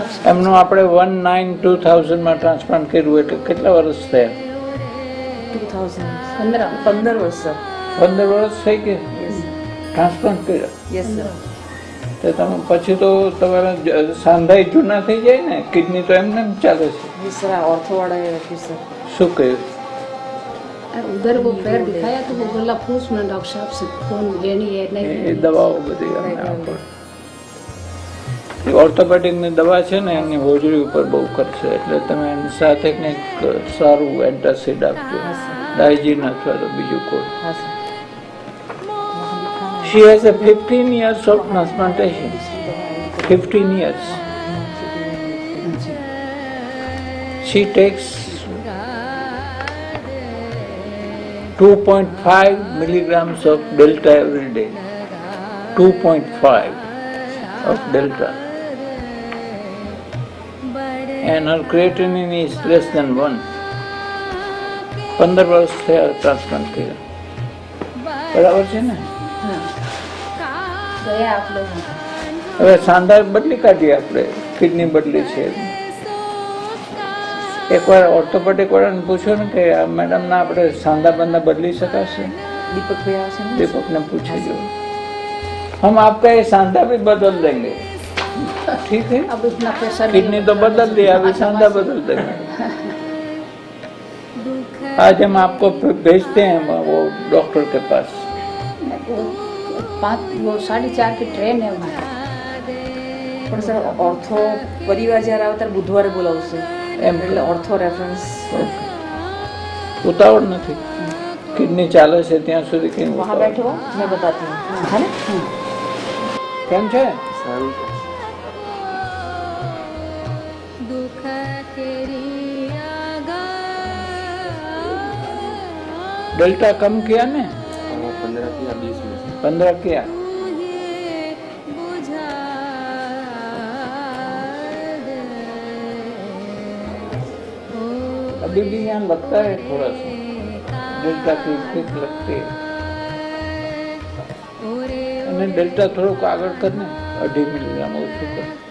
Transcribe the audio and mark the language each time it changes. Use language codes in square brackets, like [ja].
[gu] એમનું આપણે 19-2000 માં ટ્રાન્સપ્લાન્ટ કર્યું એટલે કેટલા વર્ષ થયા? 15 વર્ષ સર. 15 વર્ષ થઈ ગયા ટ્રાન્સપ્લાન્ટ કર્યા. Yes sir. તો તમે પછી તો તમારા સાંધાઈ જૂના થઈ જાય ને, કિડની તો એમને એમ ચાલે છે. Yes sir. આ ઓર્થોવાળાએ રાખ્યું સર. શું કહ્યું? [hi] उधर वो पैर दिखाया तो वो बोला पूछ ना डॉक्टर साहब से कौन लेनी है એ नहीं [gu] દવાઓ બધી અમને આપો. ઓર્થોપેડિકની દવા છે ને એની હોજરી ઉપર બહુ કરશે, એટલે તમે એની સાથે કંઈક સારું એન્ટાસિડ આપજો, ડાયજીન અથવા તો બીજું કોઈ. હા sir. [en] She has a 15 years of transplantation. 15 years. She takes 2.5 milligrams of delta every day. 2.5 of delta. And her creatinine is less than 1. [gu] 15 વર્ષ થયા ટ્રાન્સપ્લાન્ટ કર્યા. બરાબર છે ને? [hi] गया आप लोग [gu] હવે સાંધા બદલી કાઢીએ આપણે, કિડની બદલી છે. એકવાર ઓર્થોપેડિક વાળાને પૂછો ને કે આ મેડમના આપણે સાંધા બંધા બદલી શકાશે? દીપક ભાઈ આવે છે ને? [hi] दीपक ने पूछे जो हम आपका ये सांधा भी बदल देंगे, ठीक है? अब इतना प्रेशर किडनी तो बदल दिया, अभी सांधा बदल देंगे. आज हम आपको भेजते हैं वो डॉक्टर के पास. वो 4:30 की ट्रेन है वहाँ [gu] પણ સર ઓર્થો પરિવાર જ્યારે આવે ત્યારે બુધવારે બોલાવશે એમ એટલે ઓર્થો રેફરન્સ. ઉતાવળ નથી, કિડની ચાલે છે ત્યાં સુધી કઈ [hi] વહાં [gu] ઉતાવળ. [hi] બેઠો મેં બતાતી હું. હા ને? [gu] કેમ છે? [hi] दुख तेरी आगा डेल्टा कम किया ने? 15 किया. अभी भी यहाँ लगता है थोड़ा सा डेल्टा की भीख लगती है. [gu] અને ડેલ્ટા થોડુંક આગળ કરને, 2.5 મિલીગ્રામ ઓછું કર.